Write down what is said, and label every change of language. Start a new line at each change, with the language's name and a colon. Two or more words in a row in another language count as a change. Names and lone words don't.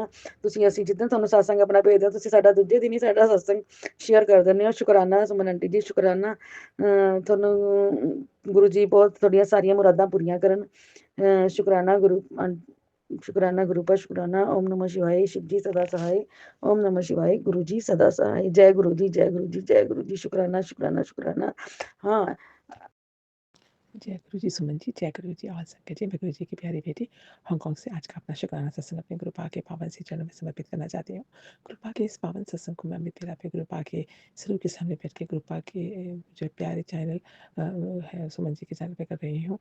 Punjabi: ਅਸੀਂ ਜਿੱਦਾਂ ਤੁਹਾਨੂੰ ਸਤਸੰਗ ਆਪਣਾ ਭੇਜਦੇ ਹੋ, ਤੁਸੀਂ ਸਾਡਾ ਦੂਜੇ ਦਿਨ ਹੀ ਸਾਡਾ ਸਤਸੰਗ ਸ਼ੇਅਰ ਕਰ ਦਿੰਦੇ ਹੋ। ਸ਼ੁਕਰਾਨਾ ਸੁਮਨ ਆਂਟੀ ਜੀ, ਸ਼ੁਕਰਾਨਾ। ਤੁਹਾਨੂੰ ਗੁਰੂ ਜੀ ਬਹੁਤ ਤੁਹਾਡੀਆਂ ਸਾਰੀਆਂ ਮੁਰਾਦਾਂ ਪੂਰੀਆਂ ਕਰਨ। ਸ਼ੁਕਰਾਨਾ ਗੁਰੂ ਸ਼ੁਕਰਾਨਾ ਗੁਰੂ ਪਾਦ, ਸ਼ੁਕਰਾਨਾ।
Sanskrit: ओम नमः शिवाय,
Hindi: शिव जी सदा सहाय।
Sanskrit: ओम नमः शिवाय,
Hindi: गुरु जी सदा सहाय। जय गुरु जी, जय गुरु जी, जय गुरु जी। शुकराना शुकराना शुकराना। हाँ, जय गुरु जी सुमन जी, जय गुरु जी। और संगत जी, मैं गुरु जी की प्यारी बेटी हांगकांग से आज का अपना शुक्राना सत्संग अपने गुरु पाद के पावन से चरणों में समर्पित करना चाहती हूँ। गुरु पाद के इस पावन सत्संग को मैं मिथिला पे गुरु पाद के स्वरूप के सामने बैठ के गुरु पाद के जो प्यारे चैनल है सुमन जी के चैनल पे कर रही हूँ।